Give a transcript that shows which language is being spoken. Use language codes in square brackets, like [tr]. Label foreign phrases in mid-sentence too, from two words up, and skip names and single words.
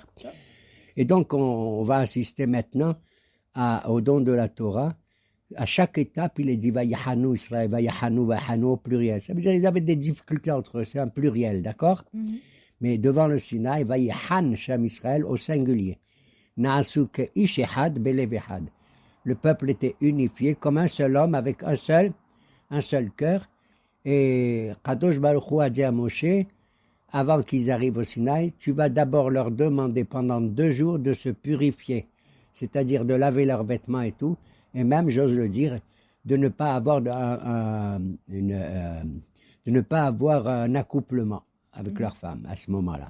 [fr] Et donc, on va assister maintenant au don de la Torah. À chaque étape, il est dit [he] ויחנו ישראל, [fr] Vaïhanu au pluriel. Ça veut dire qu'ils avaient des difficultés entre eux, c'est un pluriel, d'accord? Mais devant le Sinaï, [he] ויחן שם ישראל [fr] au singulier. [he] נעשו כאיש אחד בלב אחד. [fr] Le peuple était unifié comme un seul homme avec un seul cœur. Et [he] קדוש ברוך הוא [fr] a dit à Moshe, avant qu'ils arrivent au Sinaï, tu vas d'abord leur demander pendant 2 jours de se purifier, c'est-à-dire de laver leurs vêtements et tout, et même, j'ose le dire, de ne pas avoir un accouplement avec leur femme à ce moment-là.